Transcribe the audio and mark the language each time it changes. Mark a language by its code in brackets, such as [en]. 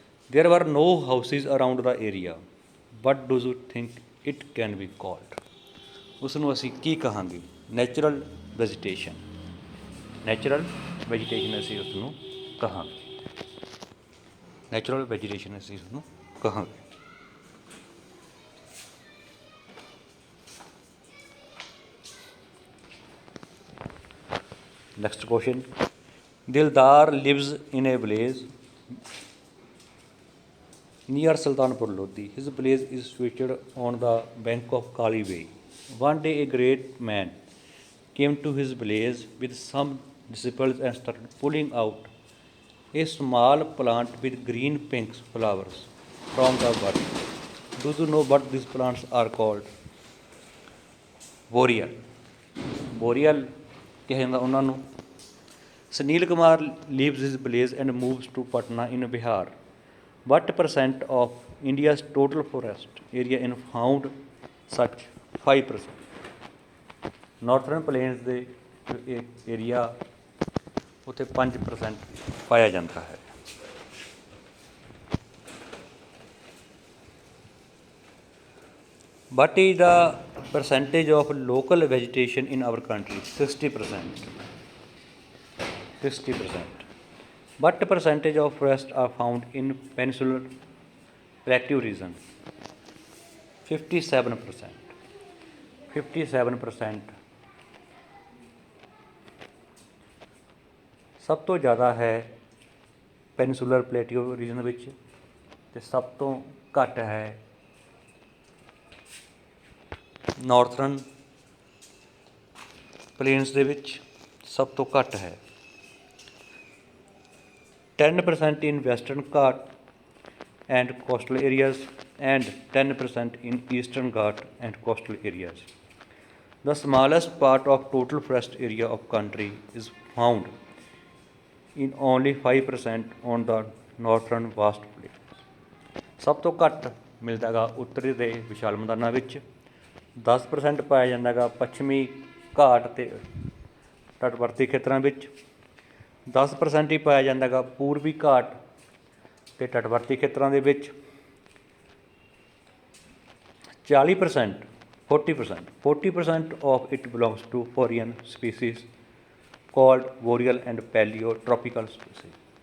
[en] There were no houses around the area. What do you think it can be called? [pa] ਉਸ ਨੂੰ ਅਸੀਂ ਕੀ ਕਹਾਂਗੇ? Natural vegetation, natural vegetation ਅਸੀਂ ਉਸ ਨੂੰ ਕਹਾਂਗੇ, ਨੈਚੁਰਲ ਵੈਜੀਟੇਸ਼ਨ ਅਸੀਂ ਉਸ ਨੂੰ ਕਹਾਂਗੇ। [en] Next question, Dildar lives in a village near Sultanpur Lodi. His village is situated on the bank of Kali Way. One day a great man came to his village with some disciples and started pulling out a small plant with green pink flowers from the earth. Do you know what these plants are called? Boreal. [pa] Boreal ਕਿਹਾ ਜਾਂਦਾ ਉਹਨਾਂ ਨੂੰ। [en] Sunil Kumar leaves his village and moves to Patna in Bihar. What percent of India's total forest area is found such? 5%. [pa] Northern plains ਦੇ area ਉੱਥੇ 5% ਪਾਇਆ ਜਾਂਦਾ ਹੈ। [en] What is the percentage of local vegetation in our country? 60%. 60%. What percentage of forests are found in peninsular plateau region? 57%. 57%। [pa] ਸਭ ਤੋਂ ਜ਼ਿਆਦਾ ਹੈ ਪੈਨਸੂਲਰ ਪਲੇਟਿਓ reason ਵਿੱਚ ਅਤੇ ਸਭ ਤੋਂ ਘੱਟ ਹੈ ਨਾਰਥਰਨ ਪਲੇਨਸ ਦੇ ਵਿੱਚ, ਸਭ ਤੋਂ ਘੱਟ ਹੈ। [en] 10% in Western Ghat and coastal areas and 10% in Eastern Ghat and coastal areas. The smallest part of total forest area of country is found in only 5% on the northern vast plains. [pa] ਸਭ ਤੋਂ ਘੱਟ ਮਿਲਦਾ ਗਾ ਉੱਤਰੀ ਦੇ ਵਿਸ਼ਾਲ ਮੈਦਾਨਾਂ ਵਿੱਚ, 10% ਪਾਇਆ ਜਾਂਦਾ ਗਾ ਪੱਛਮੀ ਘਾਟ ਅਤੇ ਤਟਵਰਤੀ ਖੇਤਰਾਂ ਵਿੱਚ, 10% ਹੀ ਪਾਇਆ ਜਾਂਦਾ ਗਾ ਪੂਰਬੀ ਘਾਟ ਅਤੇ ਤਟਵਰਤੀ ਖੇਤਰਾਂ ਦੇ ਵਿੱਚ, 40% [en] 40% of it belongs to foreign species called boreal and paleotropical species.